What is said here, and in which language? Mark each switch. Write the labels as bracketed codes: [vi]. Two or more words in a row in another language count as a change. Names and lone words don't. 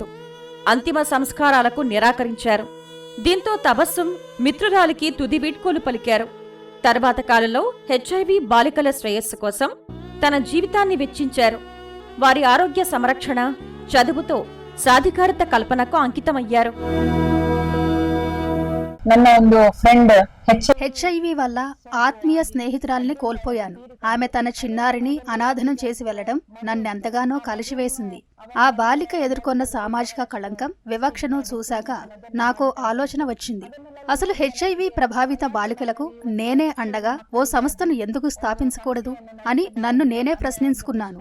[te] అంతిమ సంస్కారాలకు నిరాకరించారు. దీంతో తబస్సుం మిత్రురాలికి తుది వీడ్కోలు పలికారు. తర్వాత కాలంలో హెచ్ఐవి బాలికల శ్రేయస్సు కోసం తన జీవితాన్ని వెచ్చించారు. వారి ఆరోగ్య సంరక్షణ, చదువుతో సాధికారత కల్పనకు అంకితమయ్యారు. [kn] ನನ್ನ ಒಂದು ಫ್ರೆಂಡ್ [te] హెచ్ఐవి వల్ల ఆత్మీయ స్నేహితురాల్ని కోల్పోయాను. ఆమె తన చిన్నారిని అనాథనం చేసి వెళ్లడం నన్నెంతగానో కలిసివేసింది. ఆ బాలిక ఎదుర్కొన్న సామాజిక కళంకం, వివక్షను చూశాక నాకో ఆలోచన వచ్చింది. అసలు హెచ్ఐవి ప్రభావిత బాలికలకు నేనే అండగా ఓ సంస్థను ఎందుకు స్థాపించకూడదు అని నన్ను నేనే ప్రశ్నించుకున్నాను.